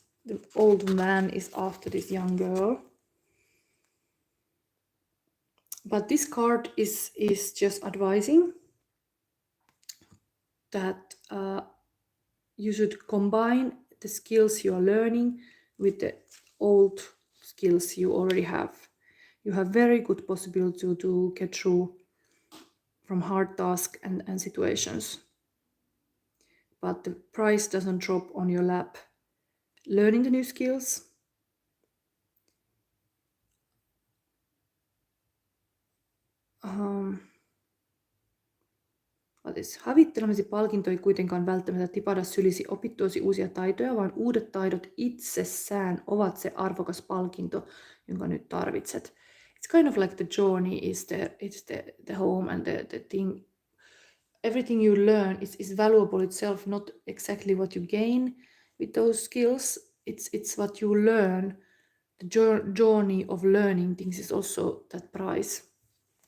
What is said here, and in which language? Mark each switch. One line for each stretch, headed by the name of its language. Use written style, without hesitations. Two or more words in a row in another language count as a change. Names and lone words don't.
English: The old man is after this young girl. But this card is just advising that you should combine the skills you are learning with the old skills you already have. You have very good possibility to get through from hard tasks and situations. But the price doesn't drop on your lap. Learning the new skills,
Finnish: havittelemasi palkinto ei kuitenkaan välttämättä tipahda sylisi opittuosi uusia taitoja, vaan uudet taidot itsessään ovat se arvokas palkinto, jonka nyt tarvitset.
English: It's kind of like the journey is the home and the thing. Everything you learn is valuable itself, not exactly what you gain with those skills. It's what you learn. The journey of learning things is also that price.